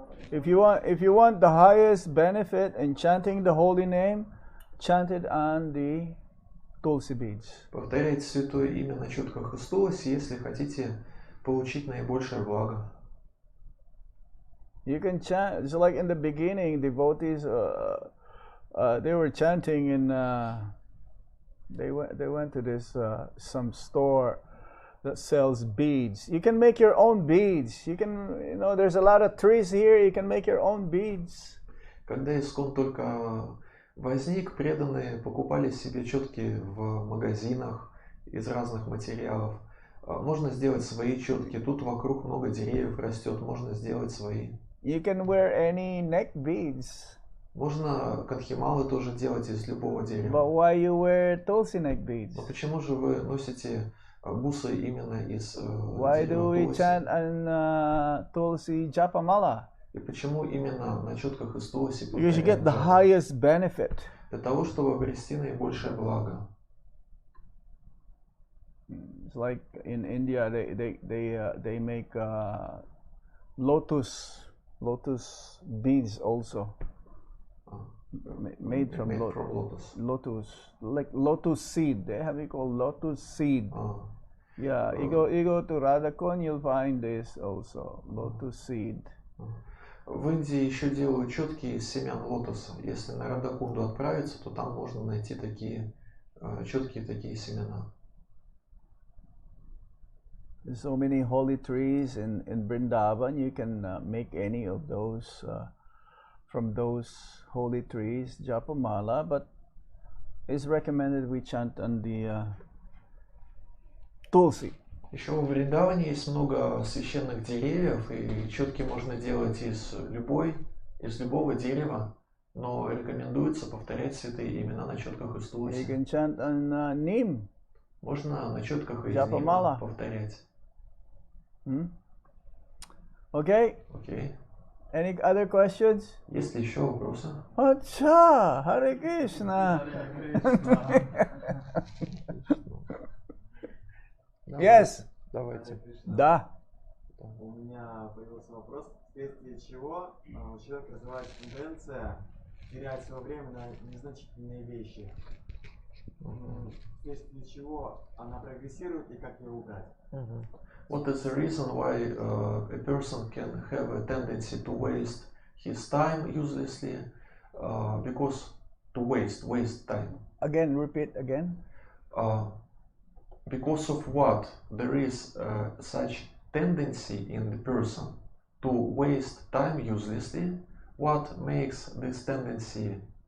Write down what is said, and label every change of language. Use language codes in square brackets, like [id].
[en] If you want the highest benefit in chanting the holy name, chant it on the Tulsi beads. [ru] Повторяйте святое имя на четках из Туласи, если хотите получить наибольшее благо. [en] You can chant. It's like in the beginning, devotees they were chanting in. They went to this some store that sells beads. You can make your own beads. You can, there's a lot of trees here. You can make your own beads. [ru] Когда искон только возник, преданные покупали себе четки в магазинах из разных материалов. Можно сделать свои четки. Тут вокруг много деревьев растет. Можно сделать свои. [en] You can wear any neck beads. [ru] Можно кадхималы тоже делать из любого дерева. [en] But why you wear Tulsi neck beads? [ru] Но почему же вы носите бусы именно из [en] Why do we [ru] дерева [en] chant on Tulsi Japamala? [ru] И почему именно на четках из Туласи? [en] Because you get the highest benefit. [ru] Для того, чтобы обрести наибольшее благо. [en] It's like in India, they make lotus beads also. Made from lotus, like lotus seed. They have it called lotus seed. Yeah, you go to Radhakund, you'll find this also, lotus seed. [ru] В Индии еще делают четки из семян лотоса. Если на Радакунду отправиться, то там можно найти такие четкие такие семена. [en] There's so many holy trees in Vrindavan. You can make any of those from those holy trees, Japamala, but it's recommended we chant on the Tulsi. [ru] Еще в Вриндаване есть много священных деревьев, и четки можно делать из любого дерева, но рекомендуется повторять святые имена на четках из Туласи. [en] You can chant on Neem. [ru] Можно на четках из [en] Japamala. [ru] Нима повторять. [en] Okay. [ru] Окей. [en] Any other questions? [ru] Есть ли еще вопросы? [hi] Acha, Hare Krishna. [en] Yes. [ru] Давайте. Да. У меня появился вопрос, вследствие чего у человека развивается тенденция терять свое время на незначительные вещи. Вследствие чего она прогрессирует и как ее убрать? [en] What is the reason why a person can have a tendency to waste his time uselessly? Because to waste time. Again, repeat again. Because of what there is such tendency in the person to waste time uselessly. What makes this tendency